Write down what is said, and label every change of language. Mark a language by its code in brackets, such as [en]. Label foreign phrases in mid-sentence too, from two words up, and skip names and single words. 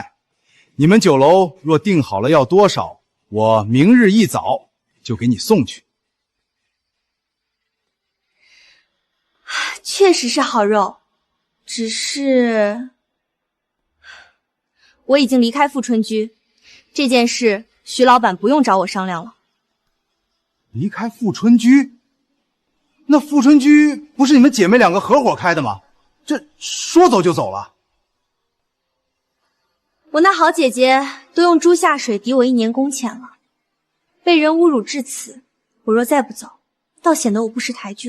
[zh] 你們酒樓若定好了要多少，我明日一早就給你送去。確實是好肉，只是我已經離開富春居，這件事徐老闆不用找我商量了。離開富春居？那富春居不是你們姐妹2個合夥開的嗎？這說走就走了？我那好姐姐都用豬下水抵我1年工錢了，被人侮辱至此，我若再不走，倒顯得我不識抬舉了。